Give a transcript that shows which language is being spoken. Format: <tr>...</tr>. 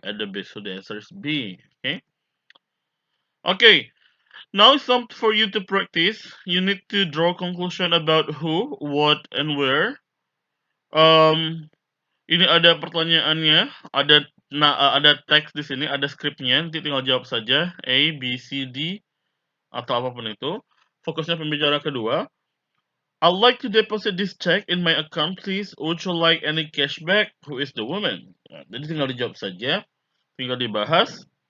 <en>At the beach. So the answer is B. Okay? Okay. Now it's time for you to practice. You need to draw conclusion about who, what, and where.</en> <id>Ini ada pertanyaannya, ada teks di sini, ada skripnya. Nanti tinggal jawab saja A, B, C, D atau apapun itu. Fokusnya pembicara kedua.</id> <en>I'd like to deposit this check in my account, please. Would you like any cashback? Who is the woman?</en> <id>Nah, jadi tinggal dijawab saja, tinggal dibahas.</id>